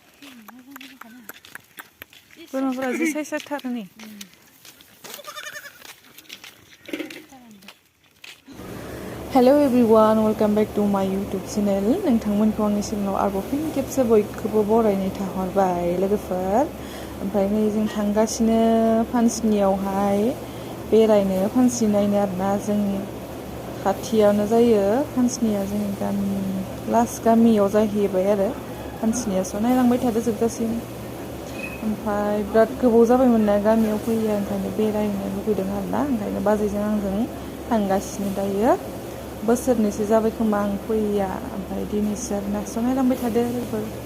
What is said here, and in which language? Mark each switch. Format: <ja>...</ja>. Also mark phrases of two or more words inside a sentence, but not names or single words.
<brx>बोरमाफोरा जि साइज थार नै</brx> <en>hello everyone welcome back to my YouTube channel</en> <brx>नोंथांमोनखौ आंनि चेनेलाव आरोबाव फिन खेबसे बयखौबो बरायनाय थाहरबाय लोगोफोर ओमफ्राय नै जों थांगासिनो फानसिनियावहाय बेरायनो फानसि नायनो आरोना जोंनि खाथियावनो जायो फानसिनिया जोंनि गामि लास्ट गामियाव जाहैबाय आरो फानसिनिया स' नायलांबाय थादो जोबजासिम ओमफ्राय बिराद गोबाव जाबायमोन ना गामियाव फैयो ओंखायनो बेरायनो लुगैदों आरोना ओंखायनो बाजैजों आंजों थांगासिनो दायो बोसोरनैसो जाबाय खोमा आं फैया ओमफ्राय दिनैसो आरोना स' नायलांबाय थादो लोगोफोर</brx>